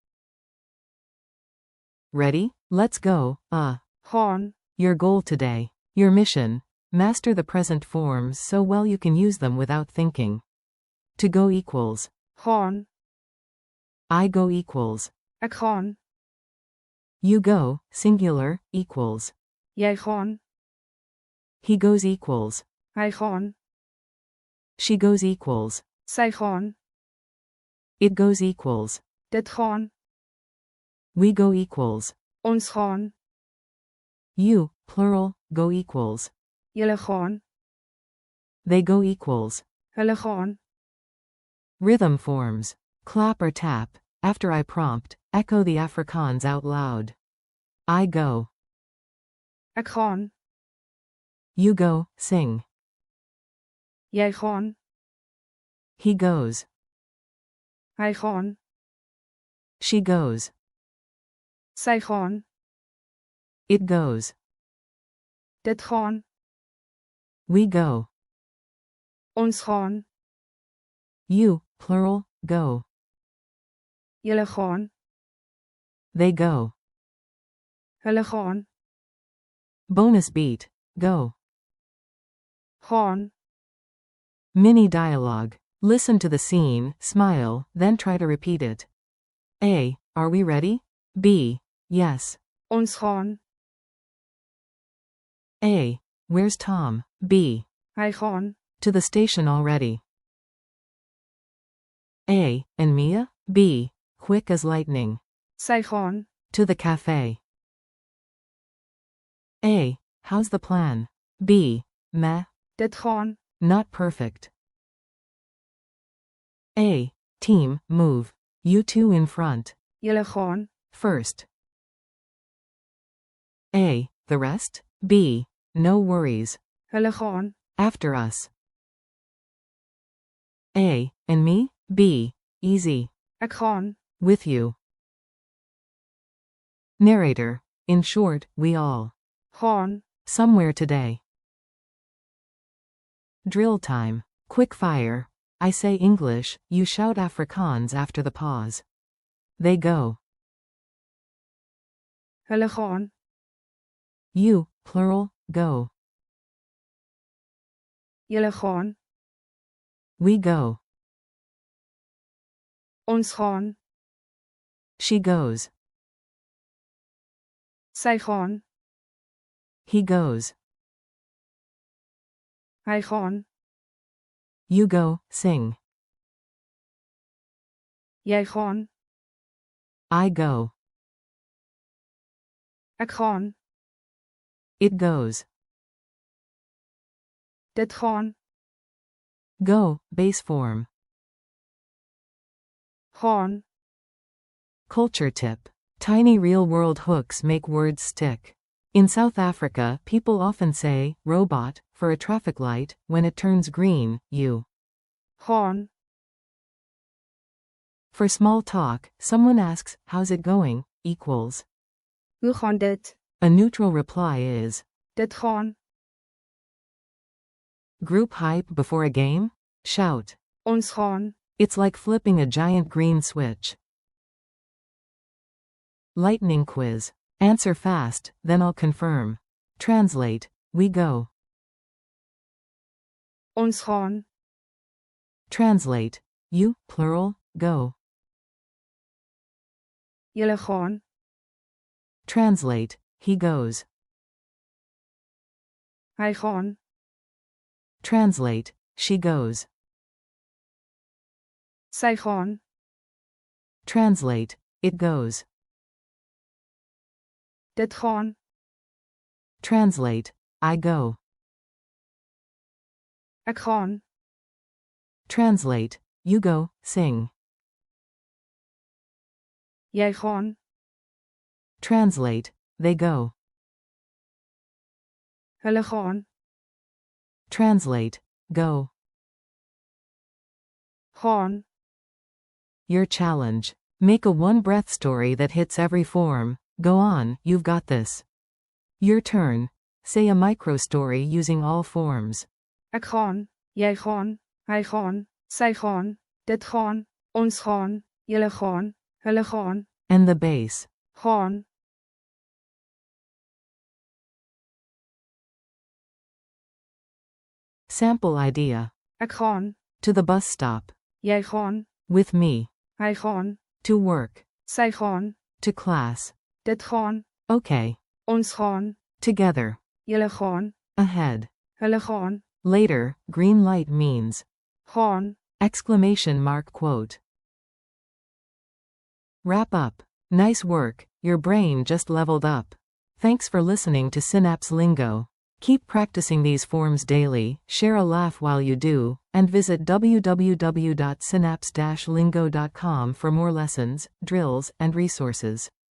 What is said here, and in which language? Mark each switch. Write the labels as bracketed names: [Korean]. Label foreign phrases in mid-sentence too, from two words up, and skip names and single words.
[English] Ready? Let's go. gaan, Your goal today. Your mission. Master the present forms so well you can use them without thinking. To go equals. gaan, I go equals. [Afrikaans] ek gaan, [English] You go, singular, equals. [Afrikaans] jy gaan, [English] He goes equals. [Afrikaans] hy gaan, [English] She goes equals. [Afrikaans] sy gaan, [English] It goes equals. [Afrikaans] dit gaan, [English] We go equals. [Afrikaans] ons gaan, [English] You, plural, go equals. [Afrikaans] julle gaan, [English] They go equals. [Afrikaans] hulle gaan, [English] Rhythm forms. Clap or tap. After I prompt, echo the Afrikaans out loud. I go. [Afrikaans] ek gaan, [English] You go, sing. [Afrikaans] jy gaan, [English] He goes. [Afrikaans] hy gaan, [English] She goes. [Afrikaans] sy gaan, [English] It goes. [Afrikaans] dit gaan, [English] We go. [Afrikaans] ons gaan, [English] You, plural, go. [Afrikaans] julle gaan, [English] They go. [Afrikaans] hulle gaan, [English] Bonus beat. Go. gaan, Mini dialogue. Listen to the scene, smile, then try to repeat it. A. Are we ready? B. Yes. [Afrikaans] ons gaan, [English] A. Where's Tom? B. [Afrikaans] hy gaan, [English] To the station already. A. And Mia? B. Quick as lightning. [Afrikaans] sy gaan, [English] To the cafe. A. How's the plan? B. Meh. [Afrikaans] dit gaan, [English] Not perfect. A. Team, move. You two in front. [Afrikaans] julle gaan, [English] First. A. The rest? B. No worries. [Afrikaans] hulle gaan, [English] After us. A. And me? B. Easy. [Afrikaans] ek gaan, [English] With you. Narrator. In short, we all. gaan, Somewhere today. Drill time. Quick fire. I say English, you shout Afrikaans after the pause. They go. [Afrikaans] hulle gaan, [English] You, plural, go. [Afrikaans] julle gaan, [English] We go. [Afrikaans] ons gaan, [English] She goes. [Afrikaans] sy gaan, [English] He goes. [Afrikaans] hy gaan, [English] You go, sing. [Afrikaans] jy gaan, [English] I go. [Afrikaans] ek gaan, [English] It goes. [Afrikaans] dit gaan, [English] Go, base form. gaan, Culture tip. Tiny real-world hooks make words stick. In South Africa, people often say, robot, for a traffic light. When it turns green, you. gaan, For small talk, someone asks, how's it going? Equals. [Afrikaans] hoe gaan dit, [English] A neutral reply is. [Afrikaans] dit gaan, [English] Group hype before a game? Shout. [Afrikaans] ons gaan, [English] It's like flipping a giant green switch. Lightning quiz. Answer fast, then I'll confirm. Translate. We go. [Afrikaans] ons gaan, [English] Translate. You, plural, go. [Afrikaans] julle gaan, [English] Translate. He goes. [Afrikaans] hy gaan, [English] Translate. She goes. [Afrikaans] sy gaan, [English] Translate. It goes. [Afrikaans] dit gaan, [English] Translate. I go. [Afrikaans] ek gaan, [English] Translate. You go, sing. [Afrikaans] jy gaan, [English] Translate. They go. [Afrikaans] Hulle gaan. [English] Translate. Go. Gaan. Your challenge. Make a one-breath story that hits every form. Go on, you've got this. Your turn. Say a micro-story using all forms. [Afrikaans] Ek gaan. Jy gaan. Hy gaan. Sy gaan. Dit gaan. Ons gaan. Julle gaan. Hulle gaan. [English] And the base. Gaan. Sample idea. [Afrikaans] Ek gaan. [English] To the bus stop. [Afrikaans] Jy gaan. [English] With me. [Afrikaans] Hy gaan. [English] To work. [Afrikaans] Sy gaan. [English] To class. [Afrikaans] Dit gaan. [English] Okay. [Afrikaans] Ons gaan. [English] Together. [Afrikaans] Julle gaan. [English] Ahead. [Afrikaans] Hulle gaan. [English] Later, green light means. Gaan. Exclamation mark quote. Wrap up. Nice work, your brain just leveled up. Thanks for listening to Synapse Lingo. Keep practicing these forms daily, share a laugh while you do, and visit www.synapse-lingo.com for more lessons, drills, and resources.